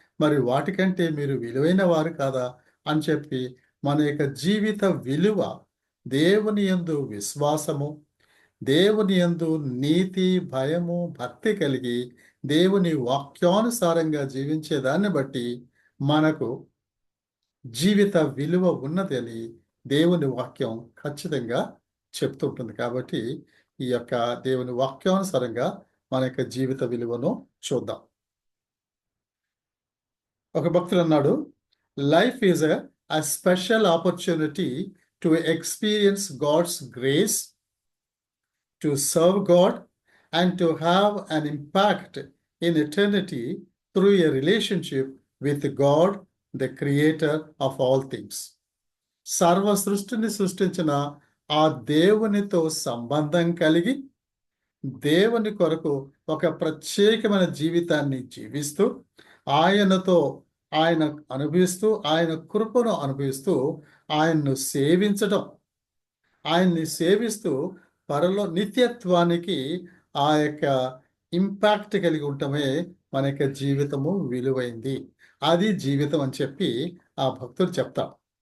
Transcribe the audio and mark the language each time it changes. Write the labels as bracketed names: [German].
[Telugu] మరి వాటికంటే మీరు విలువైన వారు కాదా అని చెప్పి మన యొక్క జీవిత విలువ దేవుని యందు విశ్వాసము, దేవుని యందు నీతి, భయము, భక్తి కలిగి దేవుని వాక్యానుసారంగా జీవించేదాన్ని బట్టి మనకు జీవిత విలువ ఉన్నది అని దేవుని వాక్యం ఖచ్చితంగా చెప్తుంటుంది. కాబట్టి ఈ యొక్క దేవుని వాక్యానుసారంగా మన యొక్క జీవిత విలువను చూద్దాం. ఒక భక్తుడు అన్నాడు, [English] Life is a special opportunity to experience God's grace, to serve God, and to have an impact in eternity through a relationship with God, the creator of all things. [Telugu] సర్వ సృష్టిని సృష్టించిన ఆ దేవునితో సంబంధం కలిగి దేవుని కొరకు ఒక ప్రత్యేకమైన జీవితాన్ని జీవిస్తూ ఆయనతో ఆయన అనుభవిస్తూ ఆయన కృపను అనుభవిస్తూ ఆయన్ను సేవించడం, ఆయన్ని సేవిస్తూ పరలో నిత్యత్వానికి ఆ యొక్క ఇంపాక్ట్ కలిగి ఉండటమే మన యొక్క జీవితము విలువైంది, అది జీవితం అని చెప్పి ఆ భక్తుడు చెప్తాడు.